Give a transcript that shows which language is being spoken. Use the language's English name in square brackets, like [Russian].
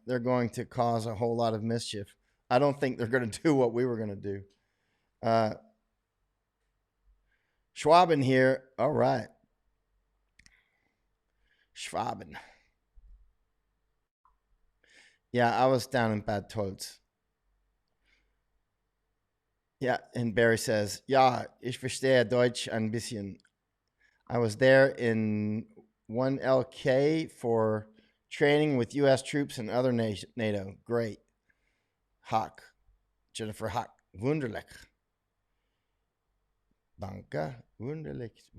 [English] They're going to cause a whole lot of mischief. I don't think they're going to do what we were going to do. Schwaben here. All right. Schwaben. Yeah, I was down in Bad Tolz. Yeah, and Barry says, [German] ja, ich verstehe Deutsch ein bisschen. [English] I was there in 1LK for training with U.S. troops and other NATO. Great. Hack. Jennifer Hack. Wunderlich. [German] Danke. Wunderlich.